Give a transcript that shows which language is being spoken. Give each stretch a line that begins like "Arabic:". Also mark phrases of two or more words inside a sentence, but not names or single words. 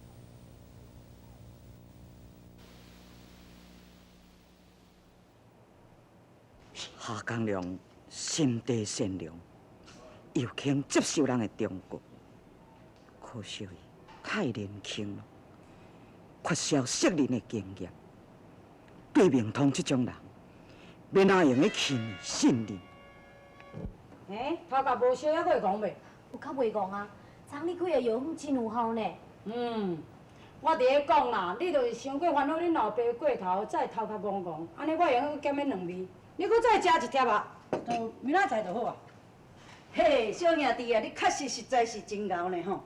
Min Nan Chinese: 夏江良心地善良，又肯接受人的忠告，可惜伊太年轻了， 缺少识人的经验，对明通这种人，要哪用去轻易信任？头壳无烧还会讲袂？有较袂戆啊，昨你开的药粉真有效呢。我伫咧讲啦，你就是伤过烦恼恁老爸过头，才会头壳戆戆，安尼我会用减免2味，你搁再食一粒啊，就明仔载就好啊。嘿，小兄弟啊，你确实实在是真敖呢吼！